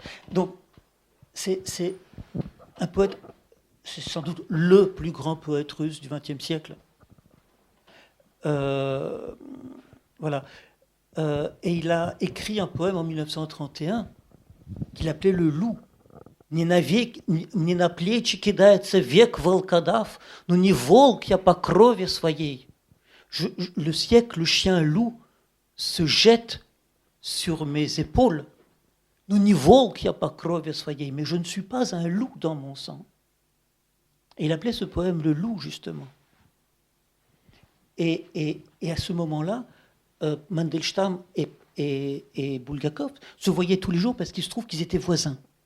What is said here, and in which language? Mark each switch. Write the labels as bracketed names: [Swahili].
[French] Donc, c'est un poète, c'est sans doute le plus grand poète russe du XXe siècle. Voilà. Et il a écrit un poème en 1931 qu'il appelait Le loup. [Russian] Не на плечи кидается век волкодав, но не волк я по крови своей. [French] Le siècle, le chien loup se jette sur mes épaules. [Russian] Но не волк я по крови своей, [French] mais je ne suis pas un loup dans mon sang. Et il appelait ce poème Le loup, justement. Et à ce moment-là, Mandelstam et Bulgakov se voyaient tous les jours parce qu'il se trouve qu'ils étaient voisins.